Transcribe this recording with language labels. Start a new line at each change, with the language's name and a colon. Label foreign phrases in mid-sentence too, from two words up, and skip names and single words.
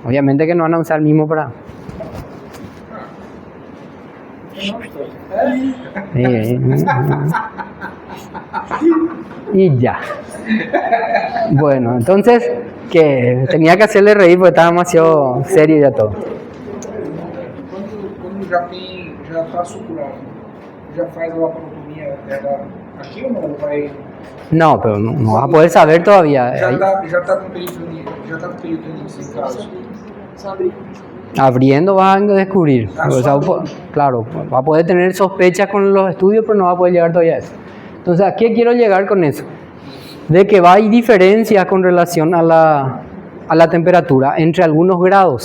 Spanish: Obviamente que no van a usar el mismo para... Y ya. Bueno, entonces, que tenía que hacerle reír porque estaba demasiado serio ya todo.
Portuguese: Quando já está suturado, já faz a laparotomia dela aqui ou não? Vai...
Spanish: No, pero no vas a poder saber todavía.
Portuguese: Já está com peritonitis em casa.
Spanish: Abriendo vas a descubrir. O sea, claro, va a poder tener sospechas con los estudios, pero no va a poder llegar todavía a eso. Entonces, ¿a qué quiero llegar con eso? De que hay diferencias con relación a la temperatura entre algunos grados.